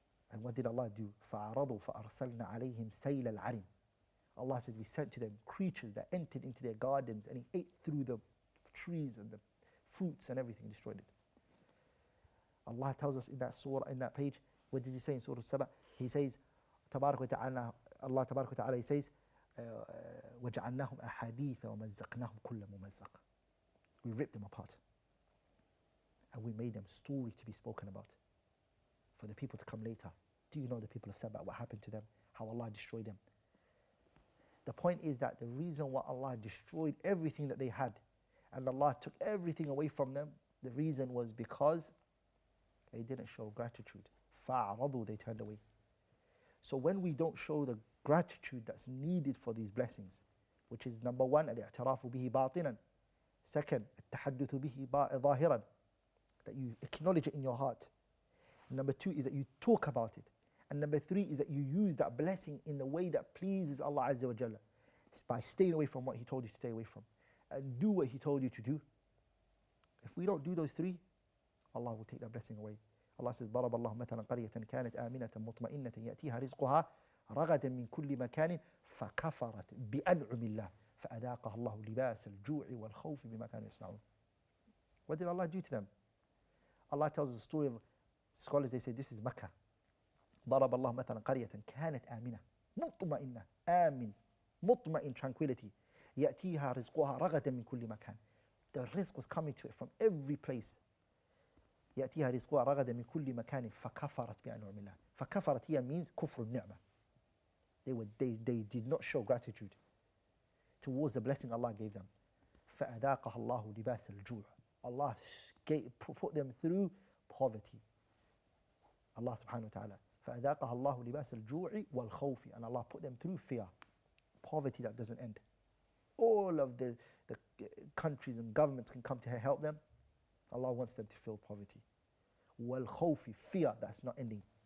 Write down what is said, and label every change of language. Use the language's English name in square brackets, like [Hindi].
[English] And what did Allah do? [Arabic] فَأَعْرَضُوا فَأَرْسَلْنَا عَلَيْهِمْ سَيْلَ الْعَرِمِ. [English] Allah said, we sent to them creatures that entered into their gardens and He ate through the trees and the fruits and everything, destroyed it. Allah tells us in that surah, in that page, what does He say in Surah Sabah? He says, [Arabic] تبارك وتعالى, Allah تبارك وتعالى, He says, وَجَعَلْنَاهُمْ أَحَادِيثَ وَمَزَّقْنَاهُم كُلَّ مُمَزَّقٍ. [English] We ripped them apart. And we made them story to be spoken about. For the people to come later. Do you know the people of Sabah, what happened to them? How Allah destroyed them? The point is that the reason why Allah destroyed everything that they had, and Allah took everything away from them, the reason was because they didn't show gratitude. [Arabic] فَأَعْرَضُوا. [English] They turned away. So when we don't show the gratitude that's needed for these blessings, which is number one, [Arabic] الِاعْتِرَافُ بِهِ بَاطِنًا. [English] Second, [Arabic] التَّحَدُّثُ بِهِ ظَاهِرًا. [English] That you acknowledge it in your heart. Number two is that you talk about it. And number three is that you use that blessing in the way that pleases Allah Azza wa Jalla. It's by staying away from what He told you to stay away from. And do what He told you to do. If we don't do those three, Allah will take that blessing away. [Arabic] Allah says, ضرب الله مثلا قرية كانت آمنة مطمئنة يأتيها رزقها رغدا من كل مكان فكفرت بأنعم الله فأذاقها الله لباس الجوع والخوف بما كانوا يصنعون. [English] What did Allah do to them? Allah tells us the story of scholars. They say this is Makkah. [Arabic] ضرب الله مثلا قرية كانت آمنة مطمئنة. آمن, مطمئن, [English] tranquility. [Arabic] يأتيها رزقها رغدا من كل مكان. [English] The rizq was coming to it from every place. [Arabic] يأتيها رزقها رغدا من كل مكان فكفرت بأنعم الله. فكفرت [English] here means [Arabic] كفر النعمة. [English] They did not show gratitude towards the blessing Allah gave them. [Arabic] فأذاقها الله لباس الجوع. [English] Allah put them through poverty. Allah subhanahu wa ta'ala. [Arabic] فأذاقها الله لباس الجوع والخوف. [English] And Allah put them through fear. Poverty that doesn't end. All of the countries and governments can come to help them. Allah wants them to feel poverty. [Arabic] وَالْخَوْفِ, [English] fear that's not ending.